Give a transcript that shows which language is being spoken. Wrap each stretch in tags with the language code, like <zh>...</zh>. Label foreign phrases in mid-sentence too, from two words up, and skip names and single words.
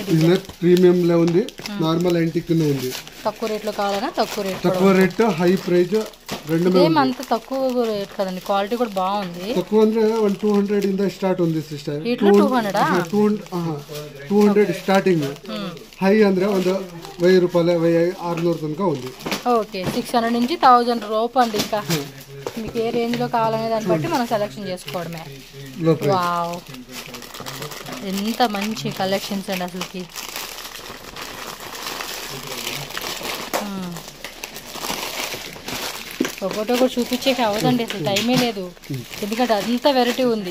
<te>ప్రీమియం లో ఉంది</te> <en>normal antique</en> <te>ఉంది తక్కువ రేట్ లో కావాలన్నా తక్కువ రేట్</te> <en>high price</en> <te>రెండు అంత తక్కువ రేట్ కదండి క్వాలిటీ కూడా బాగుంది తక్కువ అంటే 200 ఇంద స్టార్ట్ ఉంది సిస్టర్ 200</te> <en>starting high</en> <kn>ಅಂದ್ರೆ ಒಂದು 1000 ರೂಪಾಯಿ 1600 ತನಕ</kn> <te>ఉంది ఓకే 600 నుంచి 1000 రూపాయలు అండి ఇంకా మీకు ఏ రేంజ్ లో కావాలనే దాన్ని బట్టి మనం సెలెక్షన్ చేసుకోవడమే వావ్ ఎంత మంచి కలెక్షన్స్ అండి అసలుకి ఒకటో కూడా చూపించేకి అవ్వదండి అసలు టైమే లేదు ఎందుకంటే అంత వెరైటీ ఉంది</te>